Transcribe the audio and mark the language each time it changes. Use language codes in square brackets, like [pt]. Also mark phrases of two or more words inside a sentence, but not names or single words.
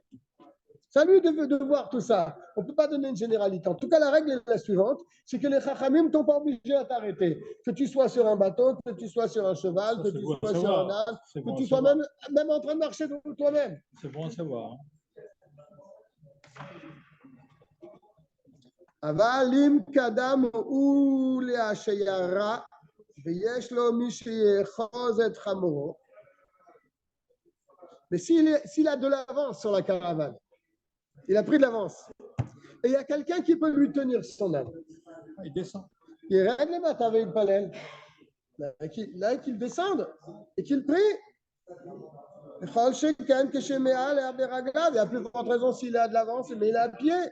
[fr] C'est à lui de voir tout ça. On ne peut pas donner une généralité. En tout cas, la règle est la suivante, c'est que les chachamim ne t'ont pas obligé à t'arrêter. Que tu sois sur un bateau, que tu sois sur un cheval, Ça, que c'est tu bon à sois sur savoir. un âne, C'est que bon tu à sois savoir. même en train de marcher de toi-même. C'est bon à savoir. Hein. [he] אבל אם קדם הוא להשיירה ויש לו מי שיאחוז את חמורו, [fr] mais s'il a de l'avance sur la caravane, il a pris de l'avance, et il y a quelqu'un qui peut lui tenir son âne, Il descend. il règle les maths avec le palais, là qu'il descende et qu'il prie. Il n'y a plus grande raison s'il a de l'avance, mais il est à pied.